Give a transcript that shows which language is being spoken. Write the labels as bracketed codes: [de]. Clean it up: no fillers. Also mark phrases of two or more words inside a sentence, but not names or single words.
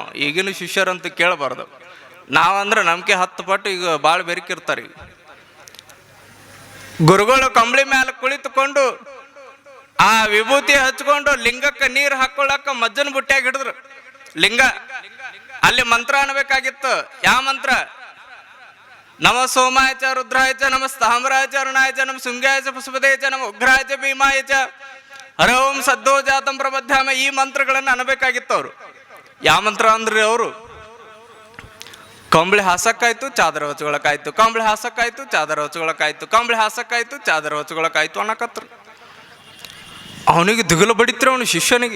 [kn] ಈಗಿನ ಶಿಷ್ಯರಂತೂ ಕೇಳಬಾರ್ದು, ನಾವಂದ್ರೆ ನಮ್ಗೆ 10 ಪಟ್ಟು ಈಗ ಭಾಳ ಬೆರಕಿರ್ತಾರೆ. ಗುರುಗಳು ಕಂಬಳಿ ಮೇಲೆ ಕುಳಿತುಕೊಂಡು ಆ ವಿಭೂತಿ ಹಚ್ಕೊಂಡು ಲಿಂಗಕ್ಕೆ ನೀರು ಹಾಕೊಳ್ಳಕ್ಕ ಮಜ್ಜನ ಬುಟ್ಟ್ಯಾಗ ಹಿಡಿದ್ರು. ಲಿಂಗ ಅಲ್ಲಿ ಮಂತ್ರ ಅನ್ಬೇಕಾಗಿತ್ತು. ಯಾವ ಮಂತ್ರ? [sa] ನಮ ಸೋಮಾಯ ಚ ರುದ್ರಾಯ ಚ ನಮ ಸ್ಥಾಮ್ರಾಯ ಚ ಅರುಣಾಯ ಚ ನಮ ಶೃಂಗಾಯ ಚ ಪಶುಪತೇ ಚ ನಮ ಉಗ್ರಾಯ ಚ ಭೀಮಾಯ ಚ ಹರ ಓಂ ಸದ್ದೋ ಜಾತಂ ಪ್ರಬದ್ಧಾಮ. [kn] ಈ ಮಂತ್ರಗಳನ್ನು ಅನ್ಬೇಕಾಗಿತ್ತು ಅವರು. ಯಾವ ಮಂತ್ರ ಅಂದ್ರಿ ಅವರು? ಕಂಬಳಿ ಹಾಸಕ್ಕಾಯ್ತು, ಚಾದರ ಹೊಚ್ಕೊಳಕಾಯ್ತು, ಕಂಬಳಿ ಹಾಸಕ್ಕಾಯ್ತು, ಚಾದರ ಹೊಚ್ಕೊಳಕಾಯ್ತು, ಕಂಬಳಿ ಹಾಸಕ್ಕಾಯ್ತು, ಚಾದರ ಹೊಚ್ಕೊಳಕಾಯ್ತು ಅನ್ನಕತ್ರು. ಅವನಿಗೆ ದಿಗಲು ಬಡಿತ್ರು ಅವನು ಶಿಷ್ಯನಿಗೆ.